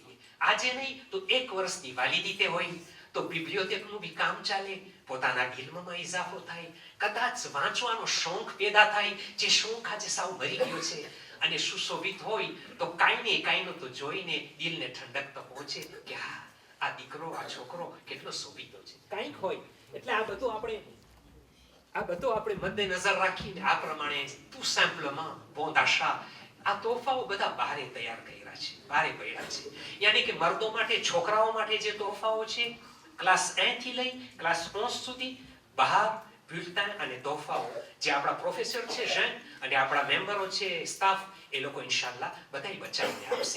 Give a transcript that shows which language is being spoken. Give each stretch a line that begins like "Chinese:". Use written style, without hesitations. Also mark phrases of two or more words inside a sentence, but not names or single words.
Gujarati: આજે નહીં તો 1 વર્ષની વાલિદીતે હોય તો બિબ્લિયોથેકનું બી કામ ચાલે, પોતાના ઇલ્મમાં ઇજાફો થાય, કદાચ વાંચવાનો શોખ પેદા થાય, જે શોખ આજે સાવ મરી ગયો છે. અને સુશોભિત હોય તો કાંઈનું તો જોઈને દિલને ઠંડક તો પહોંચે કે હા આ દીકરો આ છોકરો કેટલો શોભિતો છે કાંઈક હોય. એટલે આ બધું આપણે મદ્દેનજર રાખીને આ પ્રમાણે
French: tout simplement bon d'achat
Gujarati: આ તોહફાઓ બધા બહારે તૈયાર કર્યા છે, બહારે પડ્યા છે. યાની કે મર્દો માટે, છોકરાઓ માટે જે તોહફાઓ છે ક્લાસ 1 થી લઈ ક્લાસ 11 સુધી બહાર બુલેટિન અને તોહફાઓ જે આપણા પ્રોફેસર છે જૈન અને આપણા મેમ્બરો છે સ્ટાફ એ લોકો ઇન્શાલ્લાહ બધાય બચાવીને આપશે.